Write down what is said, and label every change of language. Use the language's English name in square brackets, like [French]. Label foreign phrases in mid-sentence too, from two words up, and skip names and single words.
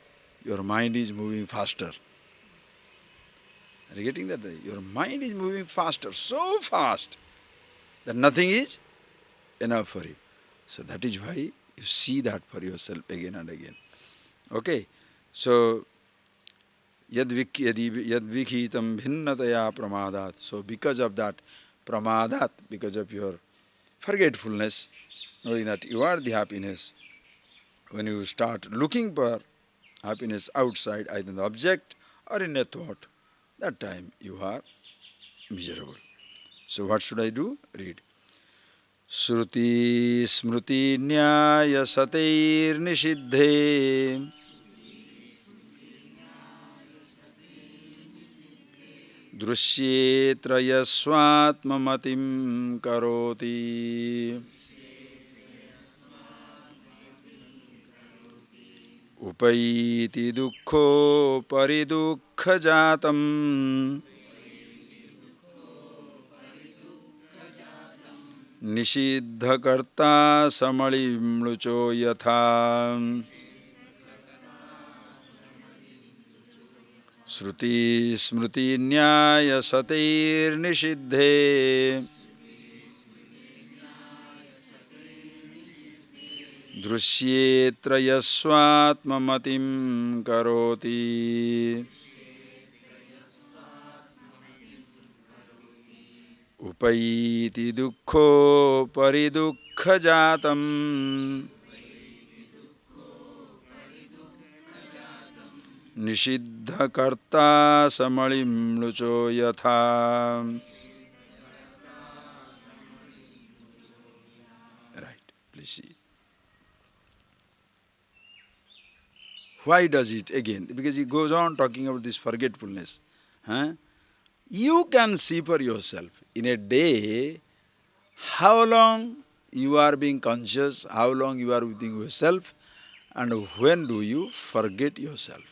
[English] Your mind is moving faster. Are you getting that? Your mind is moving faster, so fast that nothing is enough for you. So that is why you see that for yourself again and again. Okay? So, [Sanskrit] यद् विखितम् भिन्नतया प्रमादात्. [English] So because of that pramadat, because of your forgetfulness, knowing that you are the happiness, when you start looking for happiness outside, either in the object or in a thought, that time you are miserable. So what should I do? Read. [Sanskrit] श्रुति स्मृति न्याय सतिर् निषिद्धे दृश्येत्रय स्वात्ममतिम् करोति उपैति दुःखो परिदुःखम् दुःख जातम् निषिद्ध कर्ता समलि म्लुचो यथा श्रुति स्मृति न्याय सतिर् निषिद्धे दृश्येत्र यस्वात्ममतिम् करोति उपैति दुःखो परिदुःख जातम् निषिद्ध कर्ता समलिम् लुचो यथा. [English] Right, please see. Why does it again? Because he goes on talking about this forgetfulness. Huh? You can see for yourself in a day how long you are being conscious, how long you are within yourself, and when do you forget yourself.